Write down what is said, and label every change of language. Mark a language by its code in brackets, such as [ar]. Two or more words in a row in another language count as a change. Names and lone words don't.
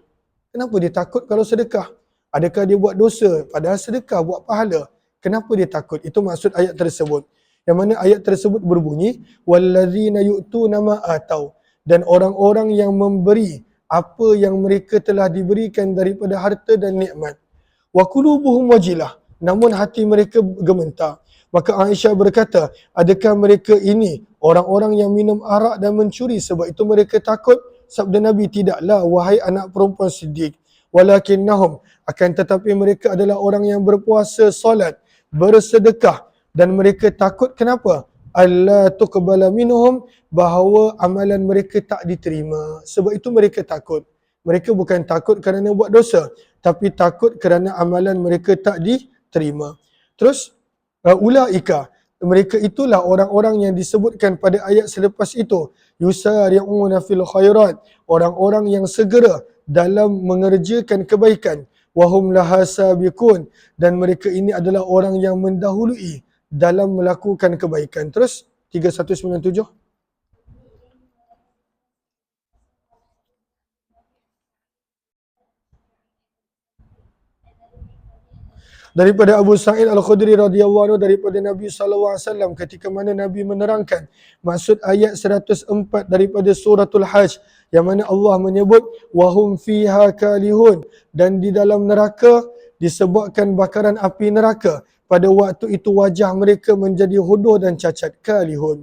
[ms] Kenapa dia takut kalau sedekah? Adakah dia buat dosa? Padahal sedekah buat pahala. Kenapa dia takut? Itu maksud ayat tersebut. Yang mana ayat tersebut berbunyi, [ar] والذين يؤتون ما آتوا, [ms] dan orang-orang yang memberi apa yang mereka telah diberikan daripada harta dan nikmat. [ar] وقلوبهم وجلة, [ms] namun hati mereka gemetar. Maka Aisyah berkata, adakah mereka ini orang-orang yang minum arak dan mencuri sebab itu mereka takut? Sabda Nabi, tidaklah wahai anak perempuan Siddiq, walakinnahum, akan tetapi mereka adalah orang yang berpuasa, solat, bersedekah, dan mereka takut. Kenapa? [ar] الله تقبل منهم, [ms] bahawa amalan mereka tak diterima. Sebab itu mereka takut. Mereka bukan takut kerana buat dosa, tapi takut kerana amalan mereka tak diterima. Terus ulaika, mereka itulah orang-orang yang disebutkan pada ayat selepas itu, [ar] يسارعون في الخيرات, [ms] orang-orang yang segera dalam mengerjakan kebaikan, [ar] وهم لها سابقون, [ms] dan mereka ini adalah orang yang mendahului dalam melakukan kebaikan. Terus 3197. Daripada Abu Sa'id Al-Khudri [ar] رضي الله عنه [ms] daripada Nabi SAW, ketika mana Nabi menerangkan maksud ayat 104 daripada suratul Hajj, yang mana Allah menyebut [ar] وهم فيها كالحون, [ms] dan di dalam neraka disebabkan bakaran api neraka, pada waktu itu wajah mereka menjadi hodoh dan cacat, kalihun.